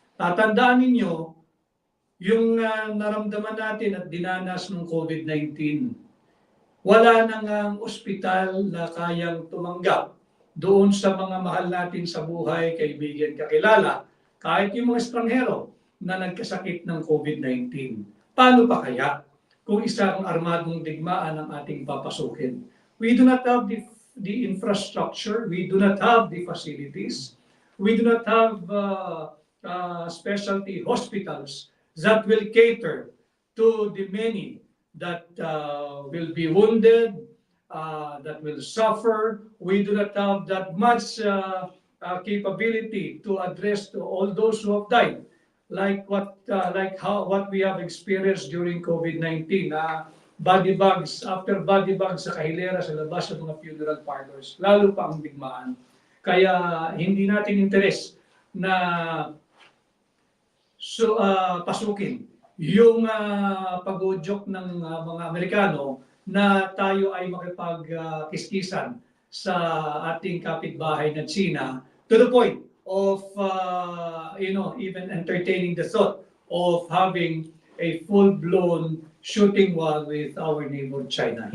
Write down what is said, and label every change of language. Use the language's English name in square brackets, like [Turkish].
[Filipino] Tatandaan ninyo, yung naramdaman natin at dinanas ng COVID-19, wala nang ospital na kayang tumanggap doon sa mga mahal natin sa buhay, kaibigan, kakilala, kahit yung mga estranghero na nagkasakit ng COVID-19. Paano pa kaya kung isang armadong digmaan ang ating papasukin? [English] We do not have the infrastructure, we do not have the facilities, we do not have specialty hospitals that will cater to the many that will be wounded, that will suffer. We do not have that much capability to address to all those who have died, like what we have experienced during COVID-19. Body bags after body bags [Filipino] sa kahilera sa labas ng mga funeral parlors, lalo pa ang digmaan. Kaya hindi natin interes na pasukin yung pag-uudyok ng mga Amerikano na tayo ay makipagkiskisan sa ating kapitbahay na China [English] to the point of even entertaining the thought of having a full-blown shooting war with our neighbor China.